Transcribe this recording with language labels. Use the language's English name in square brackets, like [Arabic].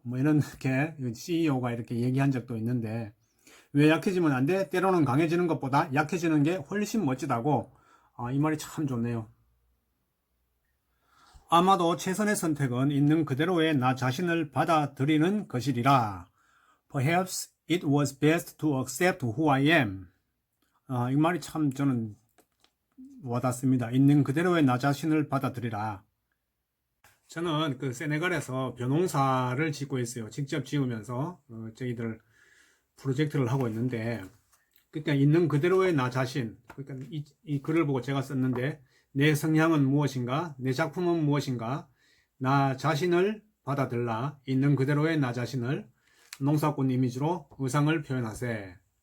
[Korean] 뭐 이렇게 CEO가 이렇게 얘기한 적도 있는데, 왜 약해지면 안 돼? 때로는 강해지는 것보다 약해지는 게 훨씬 멋지다고. 이 말이 참 좋네요. 아마도 최선의 선택은 있는 그대로의 나 자신을 받아들이는 것이리라. [English] Perhaps it was best to accept who I am. [Korean] 이 말이 참 저는 와닿습니다. 있는 그대로의 나 자신을 받아들이라. 저는 그 세네갈에서 벼농사를 짓고 있어요. 직접 지으면서 저희들 프로젝트를 하고 있는데, 그러니까 있는 그대로의 나 자신, 그러니까 이 글을 보고 제가 썼는데, 내 성향은 무엇인가, 내 작품은 무엇인가, 나 자신을 받아들라, 있는 그대로의 나 자신을 농사꾼 이미지로 의상을 표현하세.